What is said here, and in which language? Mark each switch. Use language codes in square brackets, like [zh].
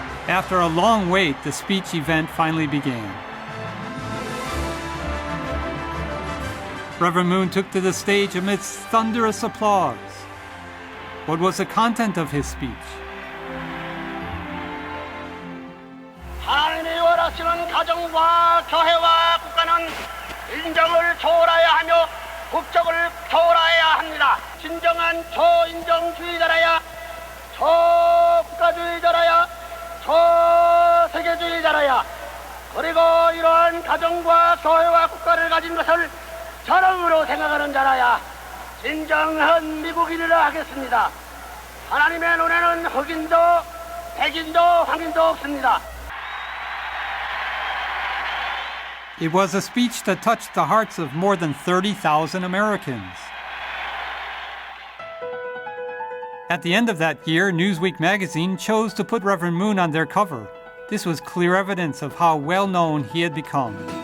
[en] After a long wait, the speech event finally began. Reverend Moon took to the stage amidst thunderous applause. What was the content of his speech? [ko] 하나님이 원하시는 가정과 교회와 국가는 인정을 초월해야 하며 국적을 초월해야 합니다. 진정한 초인정주의자라야, 초국가주의자라야, 초세계주의자라야, 그리고 이러한 가정과 교회와 국가를 가진 것을 자랑으로 생각하는 자라야 진정한 미국인이라 하겠습니다. 하나님의 눈에는 흑인도 백인도 황인도 없습니다. [en] It was a speech that touched the hearts of more than 30,000 Americans. At the end of that year, Newsweek magazine chose to put Reverend Moon on their cover. This was clear evidence of how well known he had become.